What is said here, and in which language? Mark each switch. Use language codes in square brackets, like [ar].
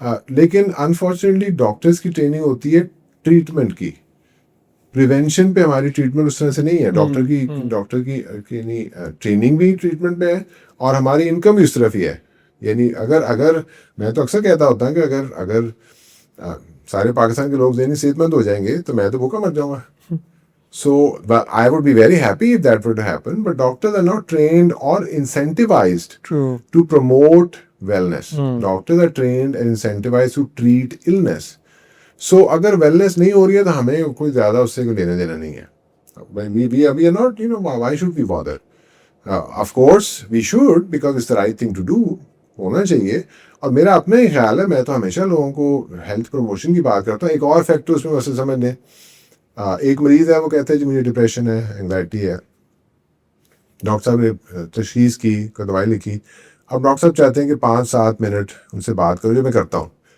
[ur] لیکن unfortunately doctors کی training ہوتی ہے ٹریٹمنٹ کی, پریونشن پہ ہماری ٹریٹمنٹ اس طرح سے نہیں ہے. ڈاکٹر کی ٹریننگ بھی ٹریٹمنٹ پہ ہے اور ہماری انکم بھی اس طرف ہی ہے. یعنی اگر میں تو اکثر کہتا ہوتا ہوں کہ اگر سارے پاکستان کے لوگ ذہنی صحت مند ہو جائیں گے تو میں تو بھوکا مر جاؤں گا. [en] So I would be very happy if that were to happen, but doctors are not trained or incentivized to promote wellness. Doctors are trained and incentivized to treat illness. [ur] So اگر wellness نہیں ہو رہی ہے تو ہمیں کوئی زیادہ اس سے کوئی لینے دینا نہیں ہے. [en] We are not, why should we bother? Of course we should, because it's the right thing to do. [ur] ہونا چاہیے. اور میرا اپنا ہی خیال ہے, میں تو ہمیشہ لوگوں کو ہیلتھ پروموشن کی بات کرتا ہوں. ایک اور فیکٹر اس میں مسئلہ سمجھ لیں, ایک مریض ہے وہ کہتا ہے جی مجھے ڈپریشن ہے, انگزائٹی ہے. ڈاکٹر صاحب نے تشخیص کی, کوئی دوائی لکھی. اب ڈاکٹر صاحب چاہتے ہیں کہ 5-7 منٹ ان سے بات کرو, جو میں کرتا ہوں.